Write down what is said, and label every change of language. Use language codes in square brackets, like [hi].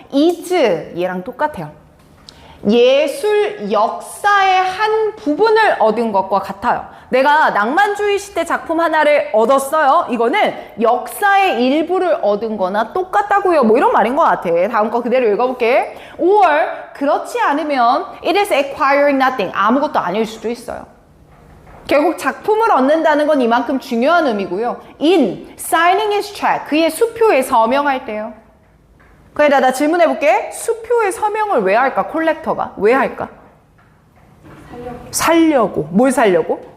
[ko] is 얘랑 똑같아요. 예술 역사의 한 부분을 얻은 것과 같아요. 내가 낭만주의 시대 작품 하나를 얻었어요. 이거는 역사의 일부를 얻은 거나 똑같다고요. 뭐 이런 말인 것 같아. 다음 거 그대로 읽어볼게. [en] or [ko] 그렇지 않으면 [en] it is acquiring nothing. [ko] 아무것도 아닐 수도 있어요. 결국 작품을 얻는다는 건 이만큼 중요한 의미고요. [en] in signing his check. [ko] 그의 수표에 서명할 때요. 그래다 나 질문해볼게. 수표에 서명을 왜 할까? 콜렉터가 왜 할까? 살려고. 뭘 살려고?